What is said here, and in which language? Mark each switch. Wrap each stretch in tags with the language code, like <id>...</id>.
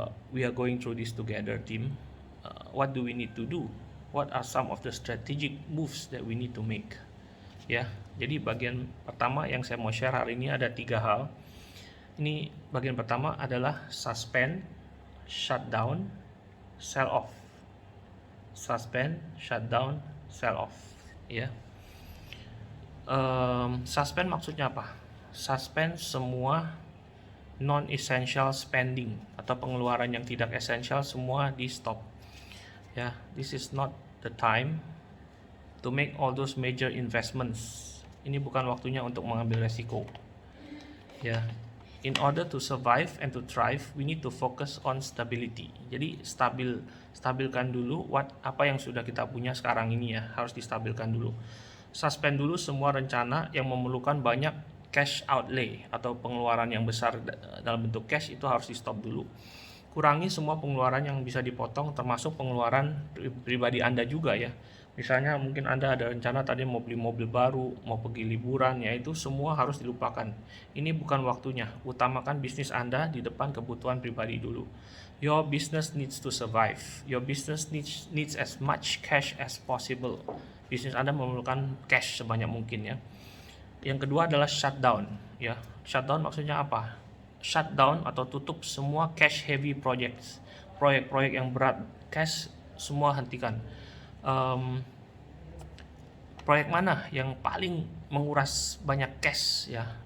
<en>We are going through this together, team. What do we need to do? What are some of the strategic moves that we need to make?</en> <id>Ya, jadi bagian pertama yang saya mau share hari ini ada 3 hal. Ini bagian pertama adalah</id> <en>suspend, shutdown, sell off. Suspend, shutdown, sell off.</en> <id>Ya. Suspend maksudnya apa? Suspend semua non-essential spending atau pengeluaran yang tidak esensial, semua di stop.</id> <en>Ya, this is not the time to make all those major investments.</en> <id>Ini bukan waktunya untuk mengambil resiko.</id> <en>Ya, in order to survive and to thrive, we need to focus on stability.</en> <id>Jadi stabilkan dulu apa yang sudah kita punya sekarang ini ya, harus distabilkan dulu. Suspend dulu semua rencana yang memerlukan banyak cash outlay atau pengeluaran yang besar dalam bentuk cash, itu harus di stop dulu. Kurangi semua pengeluaran yang bisa dipotong, termasuk pengeluaran pribadi Anda juga ya. Misalnya mungkin Anda ada rencana tadi mau beli mobil baru, mau pergi liburan, ya itu semua harus dilupakan. Ini bukan waktunya. Utamakan bisnis Anda di depan kebutuhan pribadi dulu.</id> <en>Your business needs to survive. Your business needs as much cash as possible.</en> <id>Bisnis Anda memerlukan cash sebanyak mungkin ya. Yang kedua adalah shutdown ya. Shutdown maksudnya apa? Shutdown atau tutup semua</id> <en>cash heavy projects.</en> <id>Proyek-proyek yang berat cash semua hentikan. Proyek mana yang paling menguras banyak cash ya?</id>